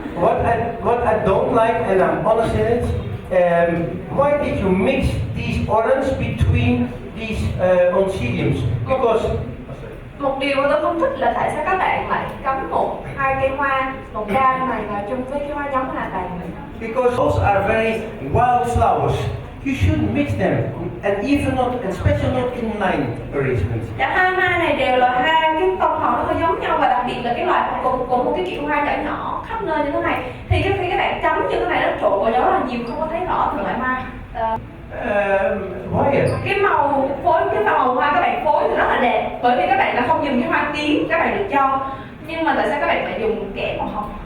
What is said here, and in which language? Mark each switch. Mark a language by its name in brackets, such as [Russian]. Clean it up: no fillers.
[English] What I don't like, and I'm honest in it, why did you mix these orange between these oncidiums? Because [Vietnamese] Một điều mà tôi không thích là tại sao các bạn lại cắm hai cây hoa màu cam này vào chung với cái hoa giống hoa vàng này. [English] because those are very wild flowers. You shouldn't mix them, and even not, and especially not in line arrangement. [Vietnamese] Cả hai hoa này đều là hai cái tông màu nó hơi giống nhau, và đặc biệt là cái loại cùng một cái kiểu hoa nhỏ nhỏ khắp nơi như thế này. Thì khi các bạn cắm như thế này nó trộn vào đó là nhiều, không có thấy rõ từng loại hoa. [English] Why? [Vietnamese] Cái màu hoa các bạn phối thì rất là đẹp, bởi vì các bạn là không dùng cái hoa tím các bạn được cho, nhưng mà tại sao các bạn lại dùng kẻ màu hồng?